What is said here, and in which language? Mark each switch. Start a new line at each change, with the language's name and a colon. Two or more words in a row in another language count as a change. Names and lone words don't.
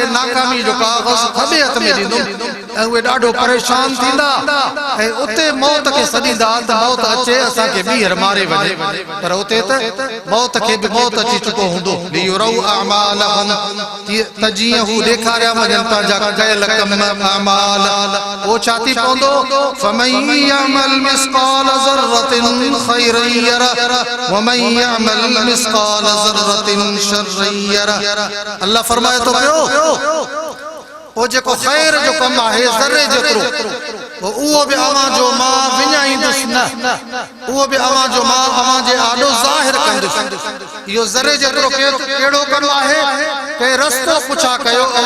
Sindhi: नाकामी जो काग़ज़ खॿे हथ में ॾींदो ऐं उहे ॾाढो परेशान थींदा ऐं उते मौत खे सॾींदा त मौत अचे असांखे ॿीहर मारे वञे पर उते त मौत खे बि मौत अची चुको हूंदो
Arabic: ليروا أعمالهم
Sindhi: त जीअं हू ॾेखारिया वञनि पंहिंजा कयल कम अमाल पोइ छा थी पवंदो
Arabic: فمن يعمل مثقال ذرة خيرا يره ومن يعمل مثقال ذرة شرا يره
Sindhi: अल्लाह फरमाए तो पियो ओ जेको ख़ैर जो कम आहे ज़र्रे जेतिरो उहो बि अवां जो मां विञाईंदुसि न उहो बि अवां जो मां अवां जे आॾो ज़ाहिर कंदुसि इहो ज़र्रे जेतिरो कहिड़ो कमु आहे के रस्तो पुछा कयो अवां